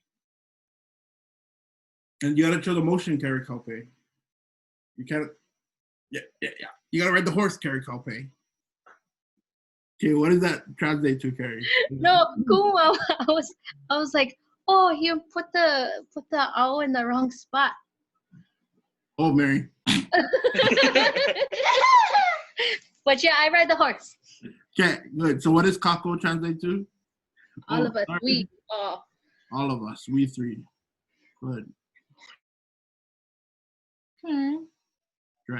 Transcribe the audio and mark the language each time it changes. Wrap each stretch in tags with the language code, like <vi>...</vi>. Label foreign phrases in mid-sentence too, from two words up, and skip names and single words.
<en>And you gotta show the motion, Carrie Kaupe. You can't, yeah. You gotta ride the horse, Carrie Kaupe. Okay, what does that translate to, Carrie? No, Kumu, I was like, oh, you put the ʻAʻA in the wrong spot. Oh, Mary. But yeah, I ride the horse. Okay, good. So what does kākou translate to? All of us, sorry. we all. All of us, we three. Good. Drag.</en>